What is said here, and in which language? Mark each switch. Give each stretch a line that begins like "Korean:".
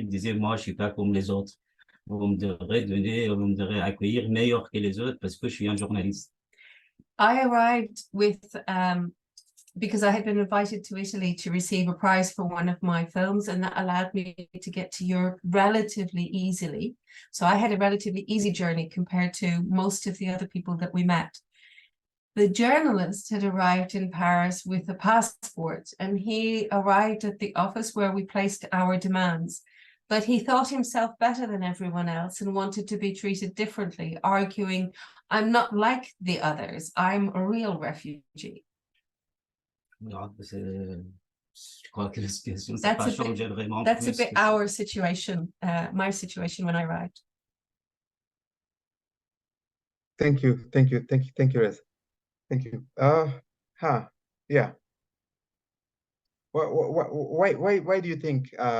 French: Il disait, moi, je suis pas comme les autres. Vous me devrez accueillir meilleur que les autres parce que je suis un journaliste.
English: I arrived with, because I had been invited to Italy to receive a prize for one of my films, and that allowed me to get to Europe relatively easily. So I had a relatively easy journey compared to most of the other people that we met. The journalist had arrived in Paris with a passport, and he arrived at the office where we placed our demands. But he thought himself better than everyone else and wanted to be treated differently, arguing, I'm not like the others, I'm a real refugee.
French: Je crois que la situation n'a pas changé vraiment.
English: That's a bit our situation, my situation when I arrived. Thank you, Reza. Thank you. Yeah. Why do you think?